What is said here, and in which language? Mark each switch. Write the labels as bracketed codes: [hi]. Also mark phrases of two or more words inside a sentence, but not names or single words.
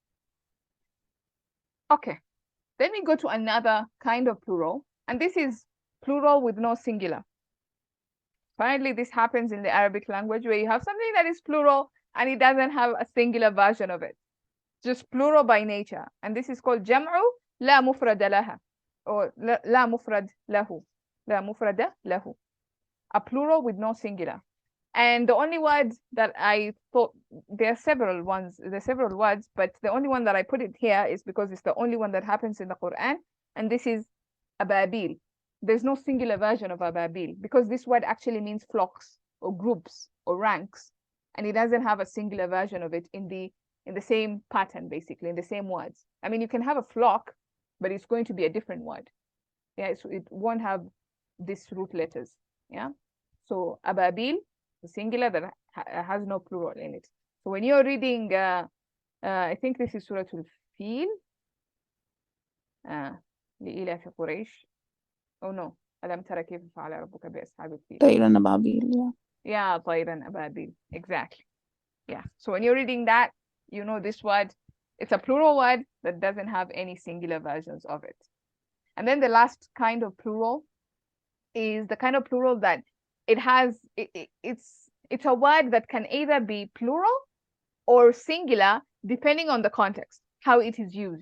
[en] Okay. Then we go to another kind of plural, and this is plural with no singular. Apparently, this happens in the Arabic language, where you have something that is plural and it doesn't have a singular version of it. Just plural by nature. And this is called [ar] جمع لا مفرد له, [en] or [ar] لا مفرد له. لا مفرد له. [en] A plural with no singular. And the only word that I thought, there are several words, but the only one that I put it here is because it's the only one that happens in the Quran, and this is ababil. There's no singular version of ababil, because this word actually means flocks or groups or ranks, and it doesn't have a singular version of it in the same pattern, basically, in the same words. I mean, you can have a flock, but it's going to be a different word. Yeah, so it won't have these root letters. Yeah, so ababil, the singular that has no plural in it. So when you're reading, I think this is Surah Al-Fil, [ar] لإلاف قريش. [en] Oh no, [ar] ألم ترى كيف فعل ربك بأصحاب الفيل. طيرا أبابيل, [en] yeah. Yeah, [ar] طيرا أبابيل, [en] exactly. Yeah, so when you're reading that, you know this word, it's a plural word that doesn't have any singular versions of it. And then the last kind of plural is the kind of plural that it has, it's a word that can either be plural or singular, depending on the context, how it is used.